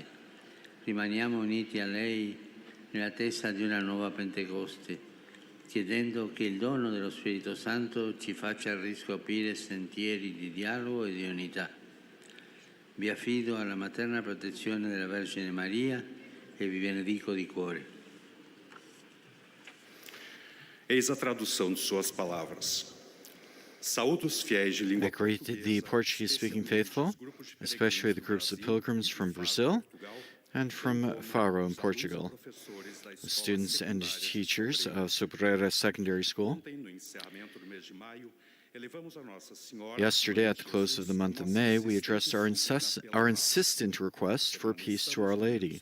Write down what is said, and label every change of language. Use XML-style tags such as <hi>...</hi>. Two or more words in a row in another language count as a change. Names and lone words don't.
<it>Rimaniamo uniti a lei nell'attesa di una nuova Pentecoste, chiedendo che il dono dello Spirito Santo ci faccia riscoprire sentieri di dialogo e di unità. Vi affido alla materna protezione della Vergine Maria e vi benedico di cuore.</it> <pt>Eis a tradução de suas palavras. Saúdo os fiéis de língua</pt> <en>I greet the Portuguese-speaking faithful, especially the groups of pilgrims from Brazil and from Faro in Portugal, the students and teachers of Sobreira Secondary School. Yesterday, at the close of the month of May, we addressed our insistent request for peace to Our Lady.</en>